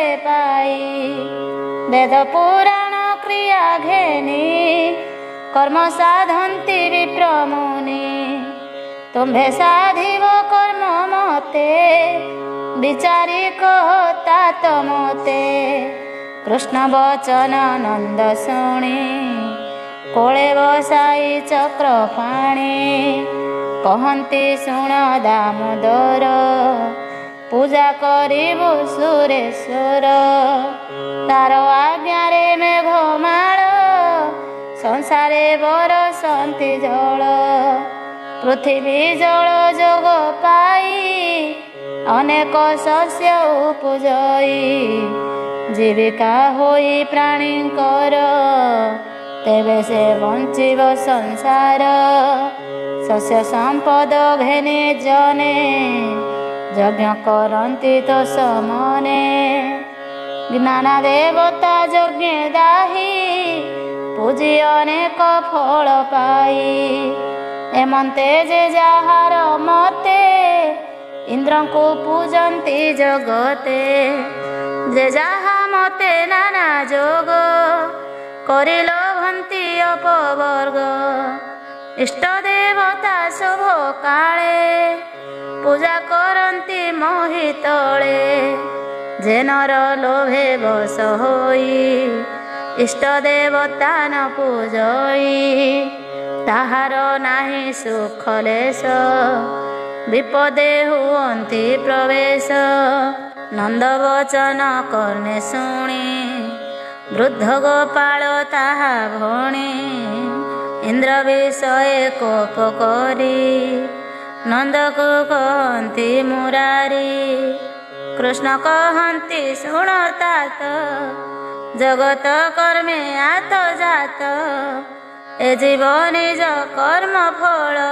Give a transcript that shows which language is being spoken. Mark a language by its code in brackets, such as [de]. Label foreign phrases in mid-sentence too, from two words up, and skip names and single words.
[or] ପାଇ ବେଦ ପୁରାଣ କ୍ରିୟା ଘେନି କର୍ମ ସାଧନ୍ତି ବିପ୍ରମୁନି ତୁମ୍ଭେ ସାଧିବ କର୍ମ ମତେ ବିଚାରି କହତା ତମତେ କୃଷ୍ଣ ବଚନ ନନ୍ଦ ଶୁଣି କୋଳେ ବସାଇ ଚକ୍ର ପାଣି କହନ୍ତି ଶୁଣ ଦାମୋଦର ପୂଜା କରିବୁ ସୁରେଶ୍ୱର ତାର ଆଜ୍ଞାରେ ମେଘମାଳ ସଂସାରେ ବରସନ୍ତି ଜଳ ପୃଥ୍ୱୀ ଜଳ ଯୋଗ ପାଇ ଅନେକ ଶସ୍ୟ ଉପଜଇ ଜୀବିକା ହୋଇ ପ୍ରାଣୀଙ୍କର ତେବେ ସେ ବଞ୍ଚିବ ସଂସାର ଶସ୍ୟ ସମ୍ପଦ ଘେନେ ଜନେ ଯଜ୍ଞ କରନ୍ତି ତୋ ସମନେ ଜ୍ଞାନ ଦେବତା ଯଜ୍ଞ ଦାହି ପୂଜି ଅନେକ ଫଳ ପାଇ ଏମନ୍ତେ ଯେ ଯାହାର ମତେ ଇନ୍ଦ୍ର କୁ ପୂଜନ୍ତି ଜଗତେ ଯେ ଯାହା ମତେ ନାନା ଯୋଗ କରିଲ ଭନ୍ତି ଅପବର୍ଗ ଇଷ୍ଟ ଦେବତା ଶୁଭ କାଳେ ପୂଜା କରନ୍ତି ମୋହି ତଳେ ଯେ ନର ଲୋଭେ ବଶ ହୋଇ ଇଷ୍ଟ ଦେବତା ନ ପୂଜଇ ତାହାର ନାହିଁ ସୁଖ ଲେଶ ବିପଦେ ହୁଅନ୍ତି ପ୍ରବେଶ ନନ୍ଦ ବଚନ କର୍ଣ୍ଣେ ଶୁଣି ବୃଦ୍ଧ ଗୋପାଳ ତାହା ଭଣି ଇନ୍ଦ୍ର ବିଷୟେ କୋପ କରି ନନ୍ଦ କୁ କହନ୍ତି ମୁରାରି କୃଷ୍ଣ କହନ୍ତି ଶୁଣ ତାତ ଜଗତ କର୍ମେ ଆତ ଯାତ ଏ ଜୀବ ନିଜ କର୍ମ ଫଳ